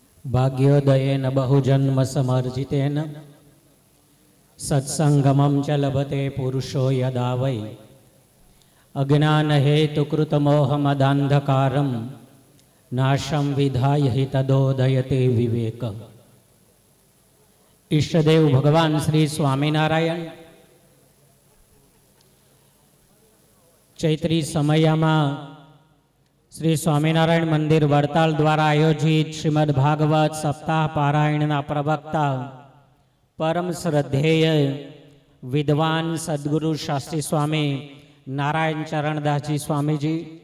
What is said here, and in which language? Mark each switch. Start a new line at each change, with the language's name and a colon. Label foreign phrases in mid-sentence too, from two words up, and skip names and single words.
Sanskrit: भाग्योदयेन बहुजन्म समर्जितेन सत्संगमं च लभते पुरुषो यदा वै अज्ञानहेतुकृतमोहमदान्धकारं नाशं विधाय हि तदोदयते विवेक।
Gujarati: ઈષ્ટદેવ ભગવાન શ્રી સ્વામિનારાયણ ચૈત્રી સમયમાં શ્રી સ્વામિનારાયણ મંદિર વડતાલ દ્વારા આયોજિત શ્રીમદ ભાગવત સપ્તાહ પારાયણના પ્રવક્તા પરમ શ્રદ્ધેય વિદ્વાન સદગુરુ શાસ્ત્રી સ્વામી નારાયણ ચરણદાસજી સ્વામીજી,